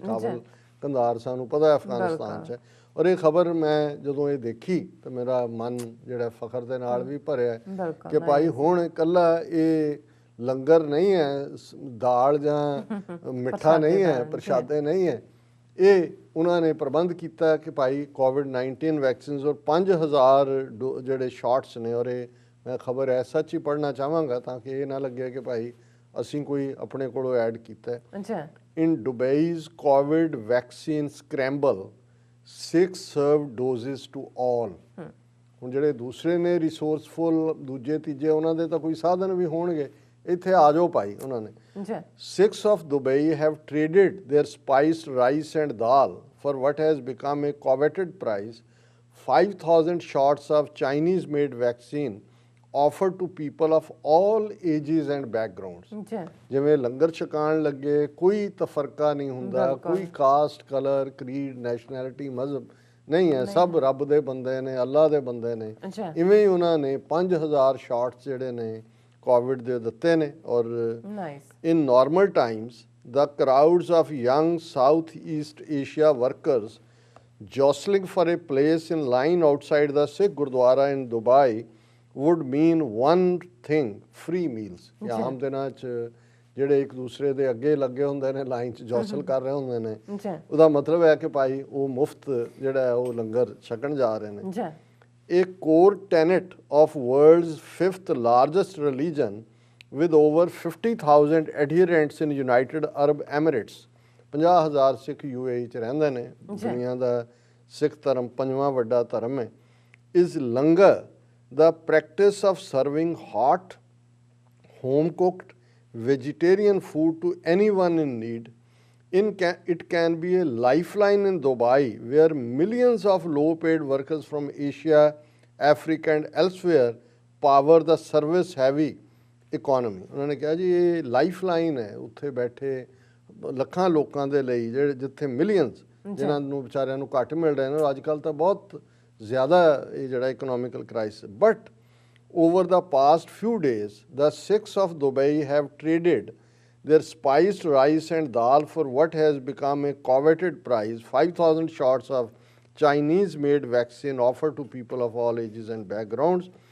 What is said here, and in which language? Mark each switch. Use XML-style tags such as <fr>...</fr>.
<pa>ਕਾਬਲ ਕੰਧਾਰ ਸਾਨੂੰ ਪਤਾ ਹੈ ਅਫਗਾਨਿਸਤਾਨ 'ਚ ਹੈ। ਔਰ ਇਹ ਖਬਰ ਮੈਂ ਜਦੋਂ ਇਹ ਦੇਖੀ ਤਾਂ ਮੇਰਾ ਮਨ ਜਿਹੜਾ ਫਖਰ ਦੇ ਨਾਲ ਵੀ ਭਰਿਆ ਕਿ ਭਾਈ ਹੁਣ ਇਕੱਲਾ ਇਹ ਲੰਗਰ ਨਹੀਂ ਹੈ, ਦਾਲ ਜਾਂ ਮਿੱਠਾ ਨਹੀਂ ਹੈ, ਪ੍ਰਸ਼ਾਦੇ ਨਹੀਂ ਹੈ, ਇਹ ਉਹਨਾਂ ਨੇ ਪ੍ਰਬੰਧ ਕੀਤਾ ਕਿ ਭਾਈ ਕੋਵਿਡ-19 ਵੈਕਸੀਨਸ ਔਰ 5000 ਜਿਹੜੇ ਸ਼ਾਟਸ ਨੇ। ਔਰ ਇਹ ਮੈਂ ਖਬਰ ਐ ਸੱਚ ਹੀ ਪੜ੍ਹਨਾ ਚਾਹਾਂਗਾ ਤਾਂ ਕਿ ਇਹ ਨਾ ਲੱਗੇ ਕਿ ਭਾਈ ਅਸੀਂ ਕੋਈ ਆਪਣੇ ਕੋਲੋਂ ਐਡ ਕੀਤਾ।</pa> <en>in Dubai's COVID vaccine scramble, 6 served doses to all.</en> <pa>ਹੁਣ ਜਿਹੜੇ ਦੂਸਰੇ ਨੇ ਰਿਸੋਰਸਫੁਲ ਦੂਜੇ ਤੀਜੇ ਉਹਨਾਂ ਦੇ ਤਾਂ ਕੋਈ ਸਾਧਨ ਵੀ ਹੋਣਗੇ, ਇੱਥੇ ਆ ਜਾਓ ਭਾਈ ਉਹਨਾਂ ਨੇ। ਜੀ</pa> <en>6 of Dubai have traded their spiced rice and dal for what has become a coveted prize. 5,000 shots of Chinese made vaccine offered to people of all ages and backgrounds.</en> <pa>ਜੀ ਜਿਵੇਂ ਲੰਗਰ ਛਕਾਉਣ ਲੱਗੇ, ਕੋਈ ਤਫਰਕਾ ਨਹੀਂ ਹੁੰਦਾ, ਬਿਲਕੁਲ। ਕੋਈ ਕਾਸਟ, ਕਲਰ, ਕਰੀਡ, ਨੈਸ਼ਨੈਲਿਟੀ, ਮਜ਼ਹਬ ਨਹੀਂ ਹੈ, ਸਭ ਰੱਬ ਦੇ ਬੰਦੇ ਨੇ, ਅੱਲਾ ਦੇ ਬੰਦੇ ਨੇ। ਜੀ ਇਵੇਂ ਹੀ ਉਹਨਾਂ ਨੇ 5,000 ਸ਼ਾਟਸ ਜਿਹੜੇ ਨੇ ਕੋਵਿਡ ਦੇ ਦਿੱਤੇ ਨੇ। ਔਰ</pa> <en>ਨਾਈਸ in normal times, the crowds of young Southeast Asia workers jostling for a place in line outside the Sikh Gurdwara in Dubai would mean one thing: free meals.</en> <pa>ਜਾਂ ਆਮ ਦਿਨਾਂ 'ਚ ਜਿਹੜੇ ਇੱਕ ਦੂਸਰੇ ਦੇ ਅੱਗੇ ਲੱਗੇ ਹੁੰਦੇ ਨੇ, ਲਾਈਨ 'ਚ ਜੋਸਲ ਕਰ ਰਹੇ ਹੁੰਦੇ ਨੇ, ਜੀ ਉਹਦਾ ਮਤਲਬ ਹੈ ਕਿ ਭਾਈ ਉਹ ਮੁਫਤ ਜਿਹੜਾ ਹੈ ਉਹ ਲੰਗਰ ਛਕਣ ਜਾ ਰਹੇ ਨੇ। ਜੀ</pa> <en>A core tenet of world's 5th largest religion, with over 50,000 adherents in United Arab Emirates,</en> <pa>50,000 Sikh UAE 'ਚ ਰਹਿੰਦੇ ਨੇ, ਦੁਨੀਆ ਦਾ ਸਿੱਖ ਧਰਮ 5ਵਾਂ ਵੱਡਾ ਧਰਮ ਹੈ,</pa> <en>is langar, the practice of serving hot, home-cooked, vegetarian food to anyone in need. It can be a lifeline in Dubai, where millions of low-paid workers from Asia, Africa and elsewhere power the service-heavy economy.</en> <pa>ਉਹਨਾਂ ਨੇ ਕਿਹਾ ਜੀ ਇਹ lifeline ਹੈ ਉੱਥੇ ਬੈਠੇ ਲੱਖਾਂ ਲੋਕਾਂ ਦੇ ਲਈ, ਜਿਹੜੇ ਜਿੱਥੇ ਮਿਲੀਅਨਸ ਜਿਨ੍ਹਾਂ ਨੂੰ ਵਿਚਾਰਿਆਂ ਨੂੰ ਘੱਟ ਮਿਲ ਰਹੇ ਨੇ। ਅੱਜ ਕੱਲ੍ਹ ਤਾਂ ਬਹੁਤ ਜ਼ਿਆਦਾ ਇਹ ਜਿਹੜਾ economical crisis.</pa> <en>But over the past few days, the Sikhs of Dubai have traded their spiced rice and dal for what has become a coveted prize: 5,000 shots of Chinese-made vaccine offered to people of all ages and backgrounds.</en>